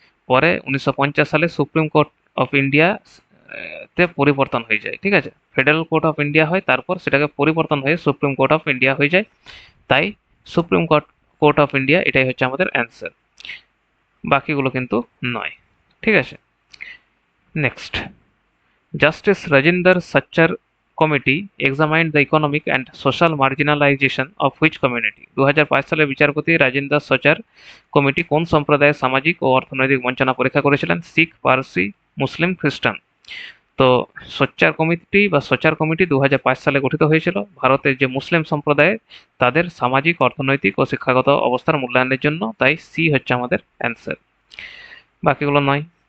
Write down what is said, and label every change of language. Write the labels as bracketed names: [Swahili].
[Bangla] পরে 1950 সালে supreme court of India তে পরিবর্তন হয়ে যায়। ঠিক আছে, ফেডারেল কোর্ট অফ ইন্ডিয়া হয়, তারপর সেটাকে পরিবর্তন হয়ে সুপ্রিম কোর্ট অফ ইন্ডিয়া হয়ে যায়। তাই supreme court court of India এটাই হচ্ছে আমাদের অ্যান্সার, বাকিগুলো কিন্তু নয়। ঠিক আছে, [English] Next, justice Rajinder Sachar committee examined the economic and social marginalization of which community? [Bangla] 2005 সালে বিচারপতি রাজিন্দর সচার কমিটি কোন সম্প্রদায়ের সামাজিক ও অর্থনৈতিক বঞ্চনা পরীক্ষা করেছিলেন? শিখ, পারসি, মুসলিম, খ্রিস্টান। তো সোচ্চার কমিটি 2005 সালে গঠিত হয়েছিল ভারতের যে মুসলিম সম্প্রদায় তাদের সামাজিক, অর্থনৈতিক ও শিক্ষাগত অবস্থার মূল্যায়নের জন্য, তাই সি হচ্ছে আমাদের অ্যান্সার, বাকিগুলো নয়।